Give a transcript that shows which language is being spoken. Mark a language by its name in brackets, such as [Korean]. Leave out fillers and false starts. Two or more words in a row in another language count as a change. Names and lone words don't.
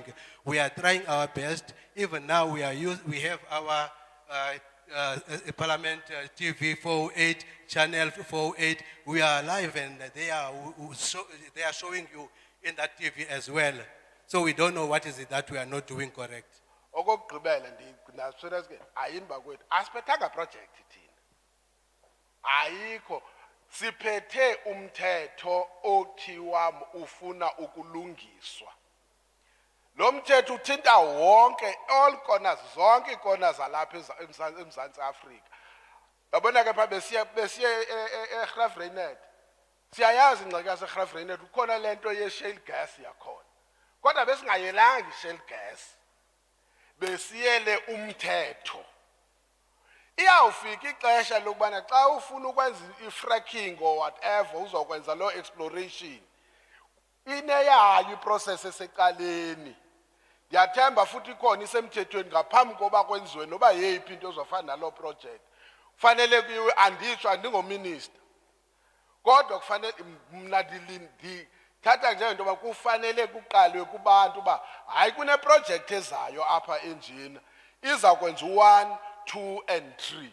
[English] We are trying our best. Even now we have our Parliament TV 408, channel 408. We are live and they are showing you in that TV as well. So we don't know what is it that we are not doing correct. [Xhosa] Okugqibela ndinaswera ke ayimba kwethu asiphetanga project thina. Ayikho siphethe umthetho othiwa ufuna ukulungiswa. Lo mthetho uthinta wonke [English] all corners [Xhosa] zonke corners zalapha eMzantsi Afrika. Yabona ke pha besiye eGraafrenet. Siyayazi ingxaki yaseGraafrenet ukhona lento ye-shale gas yakhona. Kodwa besingayelanga i-shale gas. Besiyele umthetho. Iyawufika ixesha lokubana xa ufuna ukwenza i-fracking [English] or whatever [Xhosa] uzokwenza lo exploration. Ineyayo iprocess eseqaleni. Ndiyathemba futhi ikhona isemthethweni ngaphambi koba kwenziwe noba yeyiphi into ezofana nalo project. Kufanele kuyiwe anditsho andingominister. Kodwa kufanele mna thatha njengento ba kufanele kuqalwe kubantu ba hayi kune project ezayo apha enjini iza kwenza 1, 2 and 3.